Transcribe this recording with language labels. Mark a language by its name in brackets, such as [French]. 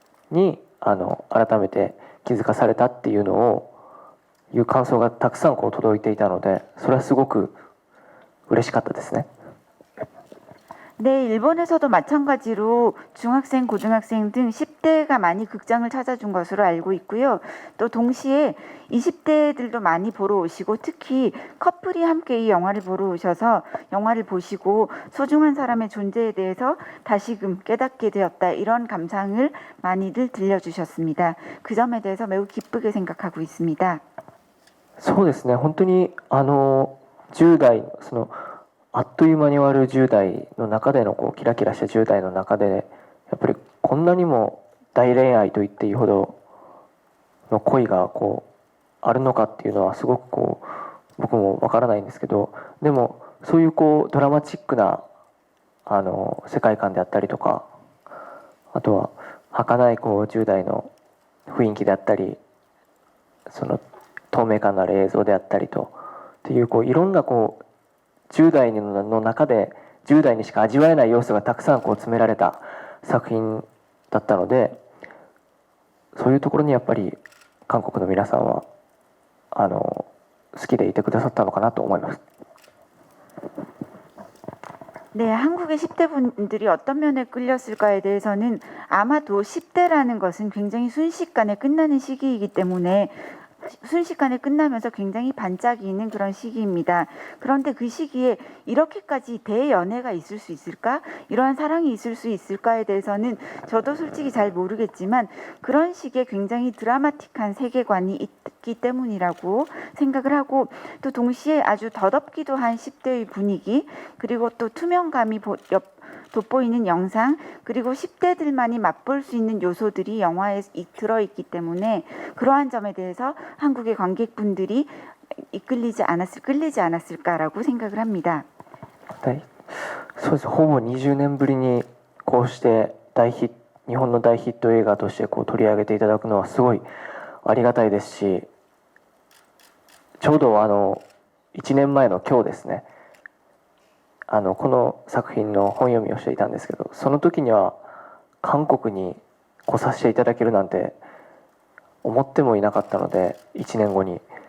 [Japanese] に改めて気づかされたっていうのをいう感想がたくさん届いていたので、それはすごく嬉しかったですね。 [Korean] 네, 일본에서도 마찬가지로 중학생, 고등학생 등 10대가 많이 극장을 찾아준 것으로 알고 있고요. 또 동시에 20대들도 많이 보러 오시고, 특히 커플이 함께 이 영화를 보러 오셔서 영화를 보시고 소중한 사람의 존재에 대해서 다시금 깨닫게 되었다, 이런 감상을 많이들 들려주셨습니다. 그 점에 대해서 매우 기쁘게 생각하고 있습니다. [Japanese] そうですね、本当に10代そのあっという間に終わる10代の中でのキラキラした10代の中で、やっぱりこんなにも大恋愛と言っていいほどの恋があるのかっていうのはすごく僕もわからないんですけど、でもそういうドラマチックな世界観であったりとか、あとは儚い10代の雰囲気であったり、その透明感のある映像であったりとっていういろんな10代の中で10代にしか味わえない要素がたくさん詰められた作品だったので、そういうところにやっぱり韓国の皆さんは好きでいてくださったのかなと思います。 [Korean] 네, 한국의 10대 분들이 어떤 면에 끌렸을까에 대해서는 아마도 10대라는 것은 굉장히 순식간에 끝나는 시기이기 때문에 순식간에 끝나면서 굉장히 반짝이는 그런 시기입니다. 그런데 그 시기에 이렇게까지 대연애가 있을 수 있을까? 이러한 사랑이 있을 수 있을까에 대해서는 저도 솔직히 잘 모르겠지만, 그런 식의 굉장히 드라마틱한 세계관이 있기 때문이라고 생각을 하고, 또 동시에 아주 더덥기도 한 10대의 분위기, 그리고 또 투명감이 돋보이는 영상, 그리고 10대들만이 맛볼 수 있는 요소들이 영화에 들어있기 때문에 그러한 점에 대해서 한국의 관객분들이 끌리지 않았을까라고 생각을 합니다. [Japanese] そうです。ほぼ20年ぶりにこうして日本の大ヒット映画として取り上げていただくのはすごいありがたいですし、ちょうど1年前の今日ですね、この作品の本読みをしていたんですけど、その時には韓国に来させていただけるなんて思ってもいなかったので、1年後に。